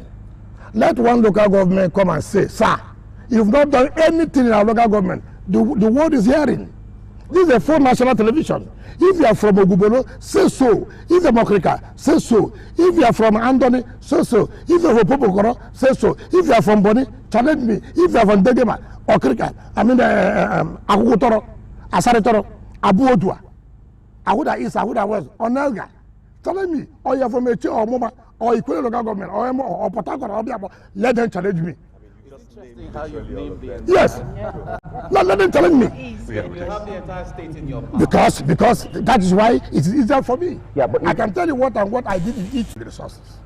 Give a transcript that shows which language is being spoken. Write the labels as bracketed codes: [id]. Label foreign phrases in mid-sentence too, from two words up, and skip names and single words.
[en] Let one local government come and say, sir, you've not done anything in our local government. The world is hearing. This is a full national television. If you are from Ogubolo, say so. If you are Mokrika, say so. If you are from Andoni, say so. If you are from Popokoro, say so. If you are from Boni, challenge me. If you are from Degema, Okrika, Akukutoro, Asaritoro, Abu Odua, Ahuda East, Ahuda West, Onelga, challenge me. Or you are from Eche or Moma, or Equal local government, or Port Harcourt, or Biabo, let them challenge me. How you named the yes. No, let them challenge me. You have the entire state in your power. Because that is why it is easier for me. Yeah, but I can tell you what I did in each of the resources.